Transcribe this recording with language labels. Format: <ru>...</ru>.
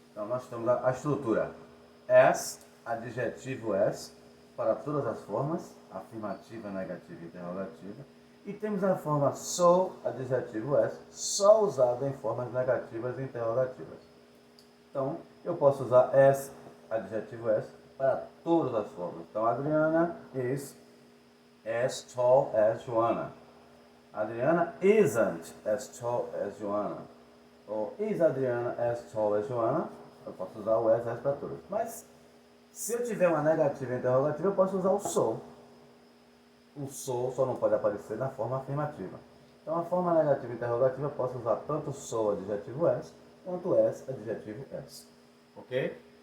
<pt>Então nós temos a estrutura as, adjetivo as, para todas as formas, afirmativa, negativa e interrogativa. E temos a forma so, adjetivo as, só usado em formas negativas e interrogativas. Então, eu posso usar as, adjetivo as, para todas as formas.</pt> <en>Então, Adriana is as tall as Joanna. Adriana isn't as tall as Joanna. Ou is Adriana as tall as Joanna?</en> <pt>Eu posso usar o as para todas. Mas, se eu tiver uma negativa e interrogativa, eu posso usar o so. O so só não pode aparecer na forma afirmativa. Então, a forma negativa e interrogativa eu posso usar tanto so, adjetivo as, quanto as, adjetivo as. Ok?</pt>